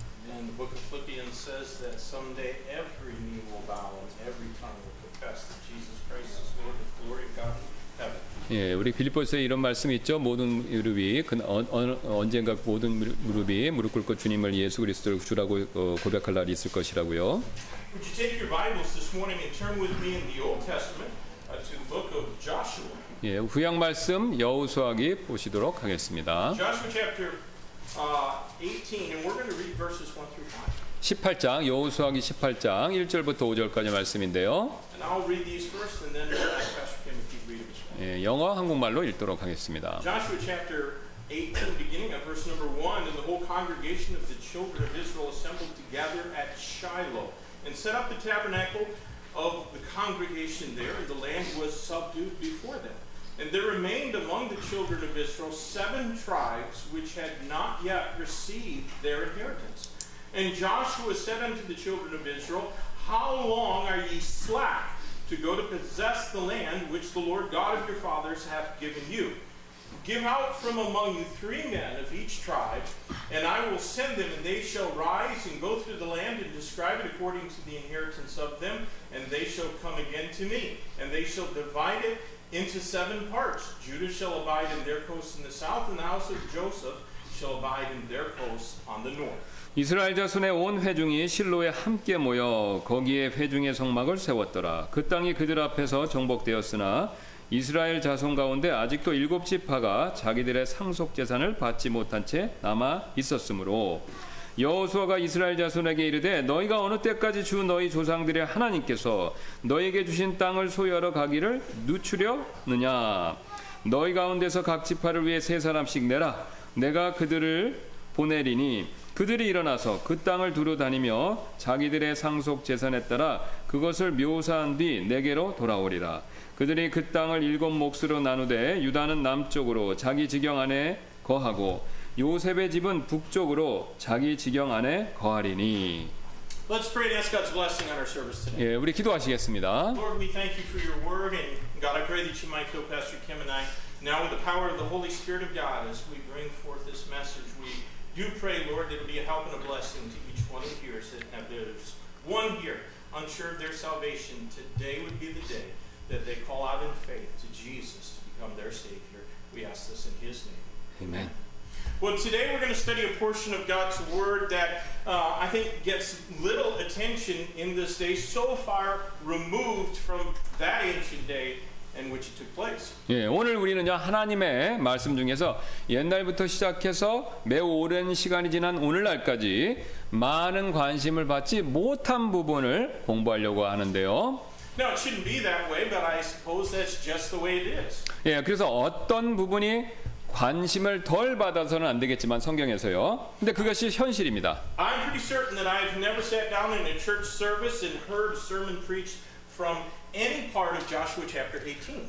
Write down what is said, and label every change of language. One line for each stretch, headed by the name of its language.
English: And the book of Philippians says that someday every knee will bow and every tongue will confess that Jesus Christ is Lord, the glory of God in heaven.
Korean: 예, 우리 빌립보서에 이런 말씀이 있죠. 모든 무릎이 언젠가 모든 무릎이 무릎 꿇고 주님을 예수 그리스도를 주라고 고백할 날이 있을 것이라고요.
English: Would you take your Bibles this morning and turn with me in the Old Testament to the book of Joshua?
Korean: 예, 구약 말씀 여호수아기 보시도록 하겠습니다.
English: Joshua chapter 18, and we're going to read verses 1 through 5.
Korean: 18장 여호수아기 18장 1절부터 5절까지 말씀인데요.
English: And I'll read these first, and then we'll ask Pastor Kim if he'd read them as well.
Korean: 예, 영어 한국말로 읽도록 하겠습니다.
English: Joshua chapter 18, beginning at verse number 1, and the whole congregation of the children of Israel assembled together at Shiloh, and set up the tabernacle of the congregation there, and the land was subdued before them. And there remained among the children of Israel 7 tribes which had not yet received their inheritance. And Joshua said unto the children of Israel, How long are ye slack to go to possess the land which the Lord God of your fathers hath given you. Give out from among you 3 men of each tribe, and I will send them, and they shall rise and go through the land and describe it according to the inheritance of them, and they shall come again to me, and they shall divide it into 7 parts. Judah shall abide in their coast in the south, and the house of Joseph shall abide in their coast on the north.
Korean: 이스라엘 자손의 온 회중이 실로에 함께 모여 거기에 회중의 성막을 세웠더라. 그 땅이 그들 앞에서 정복되었으나 이스라엘 자손 가운데 아직도 7지파가 자기들의 상속 재산을 받지 못한 채 남아 있었으므로 여호수아가 이스라엘 자손에게 이르되 너희가 어느 때까지 주 너희 조상들의 하나님께서 너희에게 주신 땅을 소유하러 가기를 늦추려느냐. 너희 가운데서 각 지파를 위해 3사람씩 내라. 내가 그들을 보내리니 그들이 일어나서 그 땅을 두루 다니며 자기들의 상속 재산에 따라 그것을 묘사한 뒤 내게로 돌아오리라. 그들이 그 땅을 7 몫으로 나누되 유다는 남쪽으로 자기 지경 안에 거하고 요셉의 집은 북쪽으로 자기 지경 안에 거하리니.
English: Let's pray and ask God's blessing on our service today.
Korean: 예, 우리 기도하시겠습니다.
English: Lord, we thank you for your word, and God, I pray that you might fill Pastor Kim and I now with the power of the Holy Spirit of God as we bring forth this message. We do pray, Lord, that it will be a help and a blessing to each one who hears it. And if there's one here unsure of their salvation, today would be the day that they call out in faith to Jesus to become their Savior. We ask this in His name.
Korean: 아멘.
English: Well, today we're going to study a portion of God's Word that I think gets little attention in this day, so far removed from that ancient day in which it took place.
Korean: 예, 오늘 우리는요 하나님의 말씀 중에서 옛날부터 시작해서 매우 오랜 시간이 지난 오늘날까지 많은 관심을 받지 못한 부분을 공부하려고 하는데요.
English: Now, it shouldn't be that way, but I suppose that's just the way it is.
Korean: 예, 그래서 어떤 부분이 관심을 덜 받아서는 안 되겠지만 성경에서요. 근데 그것이 현실입니다.
English: I'm pretty certain that I've never sat down in a church service and heard a sermon preached from any part of Joshua chapter 18.